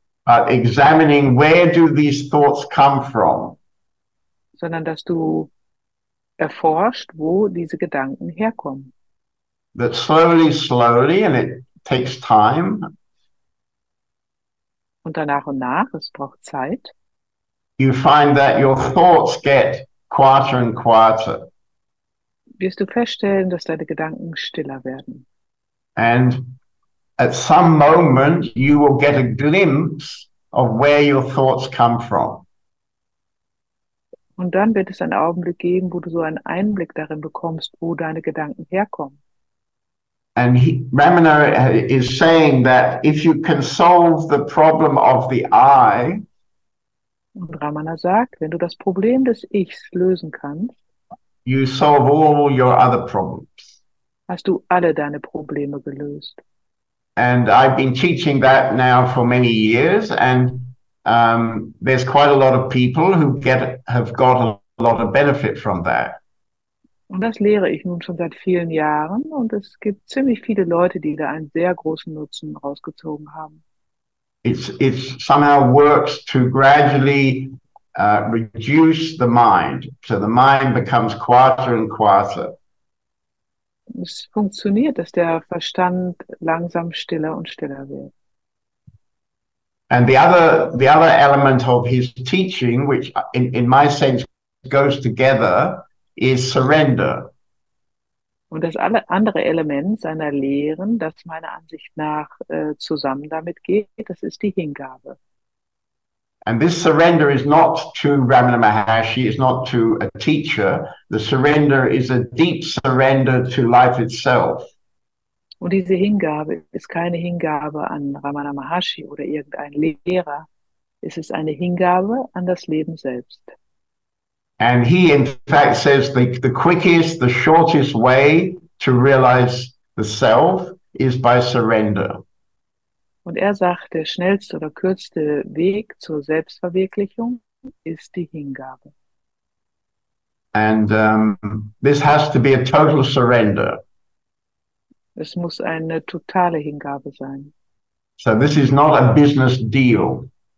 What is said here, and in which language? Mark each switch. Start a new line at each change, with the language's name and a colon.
English: but examining where do these thoughts come from,
German: sondern dass du erforscht, wo diese Gedanken herkommen.
English: that slowly, and it takes time,
German: Und danach und nach, es braucht Zeit,
English: you find that your thoughts get quieter and quieter.
German: wirst du feststellen, dass deine Gedanken stiller werden.
English: And at some moment, you will get a glimpse of where your thoughts come from.
German: Und dann wird es einen Augenblick geben, wo du so einen Einblick darin bekommst, wo deine Gedanken herkommen.
English: And Ramana is saying that if you can solve the problem of the I,
German: Und Ramana sagt, wenn du das Problem des Ichs lösen kannst,
English: you solve all your other problems.
German: hast du alle deine Probleme gelöst.
English: And I've been teaching that now for many years, and there's quite a lot of people who have got a lot of benefit from that.
German: Und das lehre ich nun schon seit vielen Jahren und es gibt ziemlich viele Leute, die da einen sehr großen Nutzen rausgezogen haben.
English: It somehow works to gradually reduce the mind, so the mind becomes quieter and quieter.
German: Es funktioniert, dass der Verstand langsam stiller und stiller wird.
English: And the other element of his teaching, which in my sense goes together, is surrender.
German: Und das andere Element seiner Lehren, das meiner Ansicht nach zusammen damit geht, das ist die Hingabe.
English: And this surrender is not to Ramana Maharshi, it's not to a teacher. The surrender is a deep surrender to life itself.
German: Und diese Hingabe ist keine Hingabe an Ramana Maharshi oder irgendein Lehrer. Es ist eine Hingabe an das Leben selbst.
English: And he, in fact, says the quickest, the shortest way to realize the self is by surrender.
German: Und er sagt, der schnellste oder kürzeste Weg zur Selbstverwirklichung ist die Hingabe.
English: And this has to be a total surrender.
German: Es muss eine totale Hingabe sein.
English: So this is not a business deal.